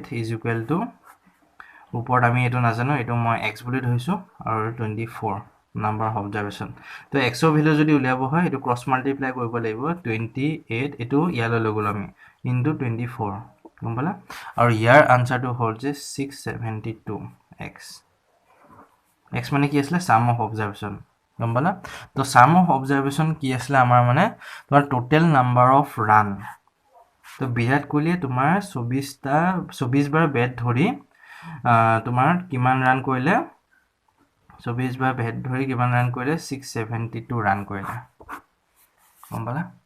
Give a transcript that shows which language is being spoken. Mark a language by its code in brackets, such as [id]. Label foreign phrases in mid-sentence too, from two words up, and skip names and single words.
[en] is equal to [as] ওপৰত আমি এইটো নাজানো এইটো মই x বুলি ধৰিছো আৰু 24 [en] number of observation [as] তো x ৰ ভ্যালু যদি উলিয়াব হয় এইটো [en] cross multiply [as] কৰিব লাগিব 28 এইটো ইয়ালৈ লৈ গ'লো আমি ইনটু 24 গম পালা আৰু ইয়াৰ আনসাৰটো হ'ল যে 672 x মানে কি আছিল [en] sum of observation [as] গম পালা তো [en] sum of observation [as] কি আছিল আমাৰ মানে তোমাৰ [en] total number of run [as] তো বিৰাট কোহলিয়ে তোমাৰ 24 বাৰ বেট ধৰি তোমাৰ কিমান ৰান কৰিলে 24 বাৰ বেট ধৰি কিমান ৰান কৰিলে 672 ৰান কৰিলে গম পালা